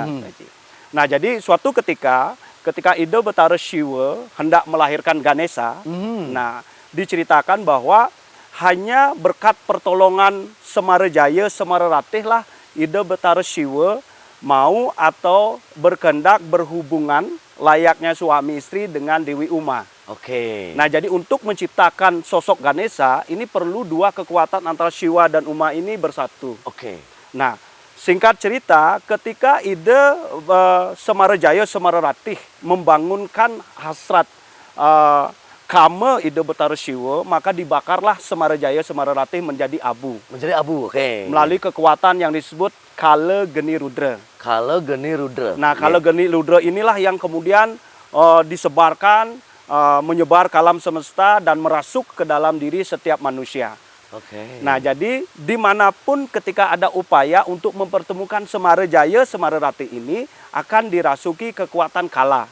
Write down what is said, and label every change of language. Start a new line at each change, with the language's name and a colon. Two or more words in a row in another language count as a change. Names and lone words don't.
Indonesian: Nah, jadi suatu ketika Ida Betara Siwa hendak melahirkan Ganesha, nah diceritakan bahwa hanya berkat pertolongan Semarajaya, Semararatih lah Ida Betara Siwa mau atau berkehendak berhubungan layaknya suami istri dengan Dewi Uma. Nah, jadi untuk menciptakan sosok Ganesha ini perlu 2 kekuatan antara Siwa dan Uma ini bersatu. Nah, singkat cerita, ketika ide Semarajaya Semararatih membangunkan hasrat kama ide Betara Siwa, maka dibakarlah Semarajaya Semararatih menjadi abu. Melalui kekuatan yang disebut Kala Geni Rudra. Nah, Kala Geni Rudra inilah yang kemudian disebarkan, menyebar ke alam semesta dan merasuk ke dalam diri setiap manusia. Nah, jadi dimanapun ketika ada upaya untuk mempertemukan Semarajaya Semararatih ini akan dirasuki kekuatan Kala.